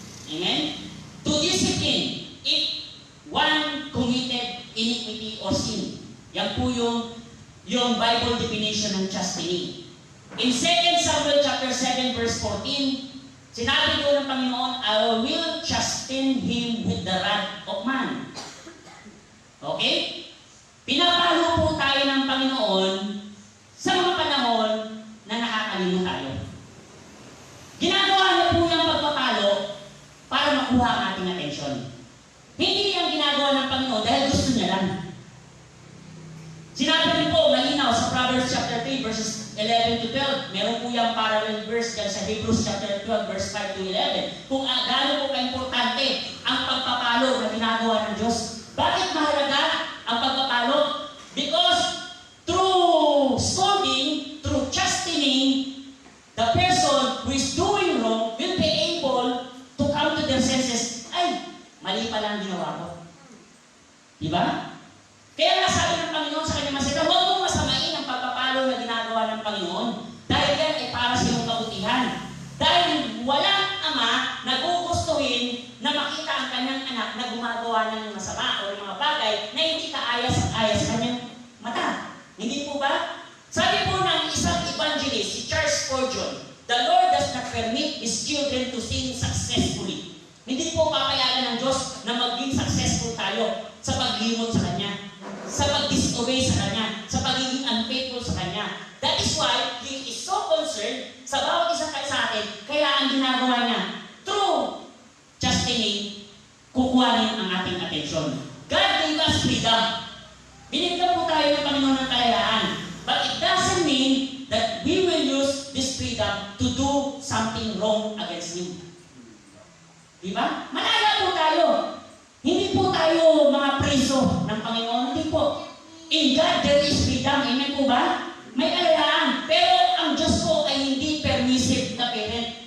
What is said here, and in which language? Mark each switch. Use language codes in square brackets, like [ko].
[en] Amen? To discipline if one committed iniquity or sin. [tl] Yan po yung Bible definition ng chastening. [en] In 2 Samuel chapter 7 verse 14, [tl] sinabi doon ng Panginoon, [en] I will chasten him with the rod of man. Okay? [tl] Pinapalo po tayo ng Panginoon sa mga panahon na nakakalimot tayo. Ginagawa niya po yung pagpapalo para makuha ang ating atensyon. Hindi yung ginagawa ng Panginoon dahil gusto niya lang. Sinabi rin po, malinaw sa Proverbs chapter 3 verses 11 to 12. Meron po yung parallel verse dyan sa Hebrews chapter 12 verse 5 to 11. Kung gaano po ka-importante ang pagpapalo na ginagawa ng Diyos. Bakit mahalaga ang pagpapalo? [en] Because through scolding, through chastening, the person who is doing wrong will be able to come to their senses. [tl] Ay, mali pala ang ginawa ko. Diba? Kaya nga sabi ng Panginoon sa kanyang masita, huwag mong masamain ang pagpapalo na ginagawa ng Panginoon. Dahil yan ay para sa iyong kabutihan. Dahil walang ama na gugustuhin na makita ang kanyang anak na gumagawa ng masama o ng mga bagay na hindi kaayas-ayas sa kanyang mata. Hindi po ba? Sabi po ng isang evangelist, [en] si Charles Spurgeon, the Lord does not permit His children to sin successfully. [tl] Hindi po papayagan ng Diyos na maging successful tayo sa paglimot sa Kanya, sa pag-disobey sa Kanya, sa pagiging unfaithful sa Kanya. [en] That is why He is so concerned [tl] sa bawat isa sa atin, kaya ang ginagawa niya, [en] through chastening, [tl] kukuhanin ang ating atensyon. [en] God gave us freedom. [tl] Binigyan po tayo ng Panginoon ng kalayaan. [en] But it doesn't mean that we will use this freedom to do something wrong against Him. [tl] Diba? Malaya po tayo. Hindi po tayo mga preso ng Panginoon. Hindi po. [en] In God, there is freedom. [tl] Amen po ba? May kalayaan. Pero ang Diyos po ay hindi permissive na parent.